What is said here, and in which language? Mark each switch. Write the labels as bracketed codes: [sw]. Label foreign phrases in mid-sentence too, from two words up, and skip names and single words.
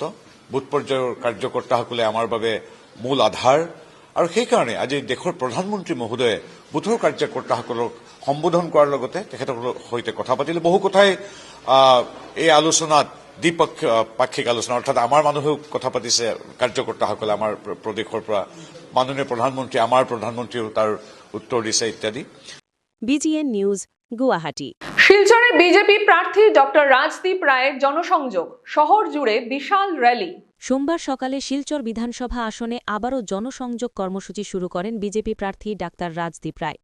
[as] বুথ পৰ্যায়ৰ কাৰ্যকৰ্তাসকলে আমাৰ বাবে মূল আধাৰ, আৰু সেইকাৰণে আজি দেশৰ প্ৰধানমন্ত্ৰী মহোদয়ে বুথৰ কাৰ্যকৰ্তাসকলক সম্বোধন কৰাৰ লগতে তেখেতসকলৰ সৈতে কথা পাতিলে। বহু কথাই এই আলোচনাত দ্বিপাক্ষিক আলোচনা, অৰ্থাৎ আমাৰ মানুহেও কথা পাতিছে, কাৰ্যকৰ্তাসকলে আমাৰ প্ৰদেশৰ পৰা মাননীয় প্ৰধানমন্ত্ৰী, আমাৰ প্ৰধানমন্ত্ৰীও তাৰ উত্তৰ দিছে ইত্যাদি। BTN নিউজ, গুয়াহাটি। [bn] শিলচরে বিজেপি প্রার্থী ডক্টর রাজদীপ রায়ের জনসংযোগ, শহর জুড়ে বিশাল র্যালি। সোমবার সকালে শিলচর বিধানসভা আসনে আবারও জনসংযোগ কর্মসূচি শুরু করেন বিজেপি প্রার্থী ডাক্তার রাজদীপ রায়।